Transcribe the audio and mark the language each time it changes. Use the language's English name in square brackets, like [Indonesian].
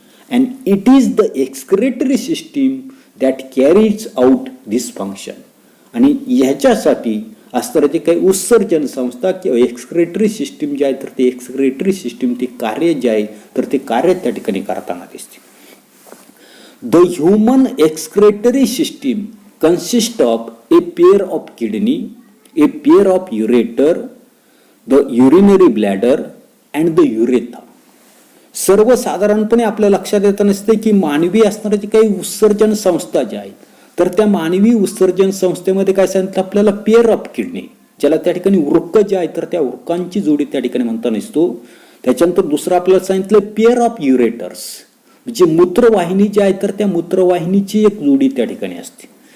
[English] And it is the excretory system that carries out this function. [Marathi] आणि ह्याच्यासाठी असणारे जे काही उत्सर्जन संस्था किंवा एक्सक्रेटरी सिस्टीम जे आहे तर ते एक्सक्रेटरी सिस्टीम ते कार्य जे आहे तर ते कार्य त्या ठिकाणी करताना दिसते. [English] The human excretory system consist of a pair of kidney, a pair of ureter, the urinary bladder and the urethra. [Marathi] सर्वसाधारणपणे आपल्या लक्षात येत नसते की मानवी असणारे जे काही उत्सर्जन संस्था ज्या आहेत तर त्या मानवी उत्सर्जन संस्थेमध्ये काय सांगितलं आपल्याला, [English] pair of kidney, [Marathi] ज्याला त्या ठिकाणी उर्क जे आहे तर त्या उर्कांची जोडी त्या ठिकाणी म्हणता नसतो. त्याच्यानंतर दुसरं आपल्याला सांगितलं [English] pair of ureters, [Marathi] म्हणजे मूत्रवाहिनी जी आहे तर त्या मूत्रवाहिनीची एक जोडी त्या ठिकाणी असते.